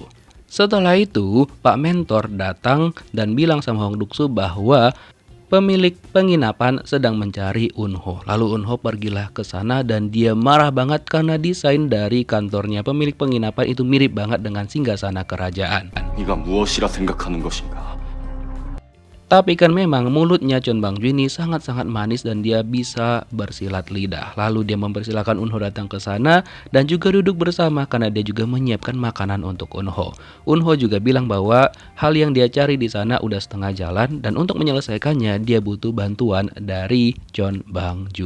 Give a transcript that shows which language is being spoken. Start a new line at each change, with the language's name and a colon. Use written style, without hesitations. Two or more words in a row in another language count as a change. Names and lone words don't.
Indonesian: Setelah itu, Pak Mentor datang dan bilang sama Hong Duk-soo bahwa pemilik penginapan sedang mencari Eun-ho. Lalu Eun-ho pergilah ke sana dan dia marah banget karena desain dari kantornya pemilik penginapan itu mirip banget dengan singgasana kerajaan.
Korean: 네가 무엇이라 생각하는 것인가?
Indonesian: Tapi kan memang mulutnya Chon Bang-ju ini sangat-sangat manis dan dia bisa bersilat lidah. Lalu dia mempersilahkan Eunho datang ke sana dan juga duduk bersama karena dia juga menyiapkan makanan untuk Eunho. Eunho juga bilang bahwa hal yang dia cari di sana udah setengah jalan dan untuk menyelesaikannya dia butuh bantuan dari Chon Bang-ju.